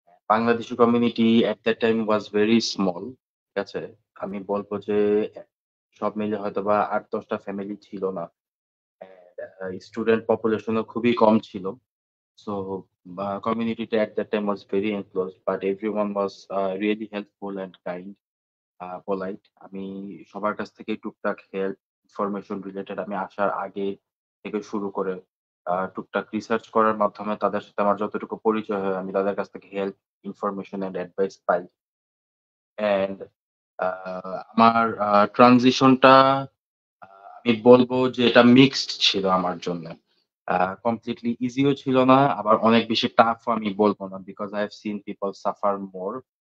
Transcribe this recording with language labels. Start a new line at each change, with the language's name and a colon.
English: Bangladeshi community at that time was very small.
Bangla: ঠিক আছে? আমি বলব যে সব মিলে হয়তোবা ৮-১০ টা ফ্যামিলি ছিল না। অ্যান্ড স্টুডেন্ট পপুলেশনও খুবই কম ছিল।
English: So, community at that time was very enclosed, but everyone was really helpful and kind, polite.
Bangla: আমি সবার কাছ থেকে টুকটাক হেল্প, ইনফরমেশন রিলেটেড আমি আসার আগে থেকে শুরু করে টুকটাক রিসার্চ করার মাধ্যমে তাদের সাথে আমার যতটুকু পরিচয় হয়, আমি তাদের কাছ থেকে help, information and advice pi. And a আমার ট্রানজিশনটা আ আমি বলব যে এটা মিক্সড ছিল আমার জন্য। আ কমপ্লিটলি ইজিও ছিল না, আবার অনেক বেশি টাফও আমি বলব না।
English: Because I have seen people suffer more.